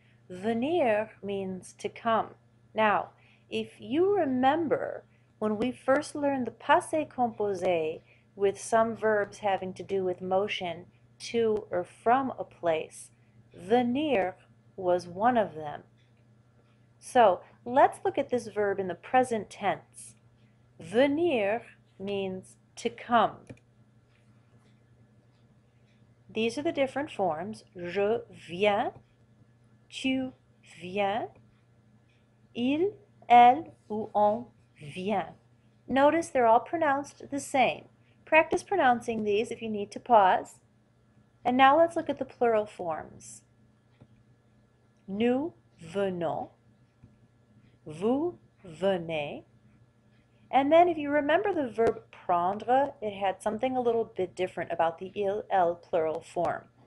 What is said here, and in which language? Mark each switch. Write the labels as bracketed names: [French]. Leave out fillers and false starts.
[English] Venir means to come. Now, if you remember when we first learned the passé composé with some verbs having to do with motion to or from a place, venir was one of them. So let's look at this verb in the present tense. Venir means to come. These are the different forms. [French] Je viens, tu viens, il, elle, ou on vient. [English] Notice they're all pronounced the same. Practice pronouncing these if you need to pause. And now let's look at the plural forms. [French] Nous venons, vous venez. [English] And then if you remember the verb prendre, it had something a little bit different about the il, elle plural form.